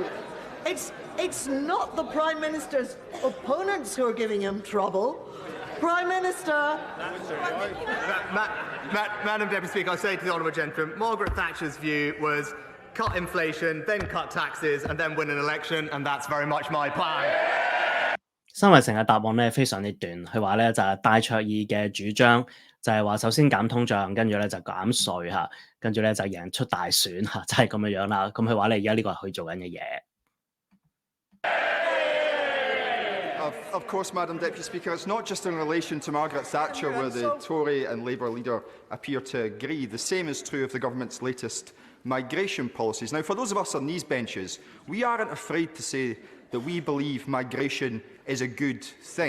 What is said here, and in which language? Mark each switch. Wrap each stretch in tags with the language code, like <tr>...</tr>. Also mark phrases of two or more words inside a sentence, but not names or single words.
<en>It's not the Prime Minister's opponents who are giving him trouble. Prime Minister. Madam Deputy Speaker, I say to the honourable gentleman, Margaret Thatcher's view was cut inflation, then cut taxes, and then win an election, and that's very much my plan.</en> <yue>辛偉誠嘅答案咧非常之短，佢話咧就係戴卓爾嘅主張就係話首先減通脹，跟住咧就減稅嚇，跟住咧就贏出大選嚇，就係咁樣樣啦。咁佢話咧而家呢個係佢做緊嘅嘢。</yue> <en>Of course, Madam Deputy Speaker, it's not just in relation to Margaret Thatcher where the Tory and Labour leader appear to agree. The same is true of the government's latest migration policies. Now, for those of us on these benches, we aren't afraid to say that we believe migration is a good thing.</en>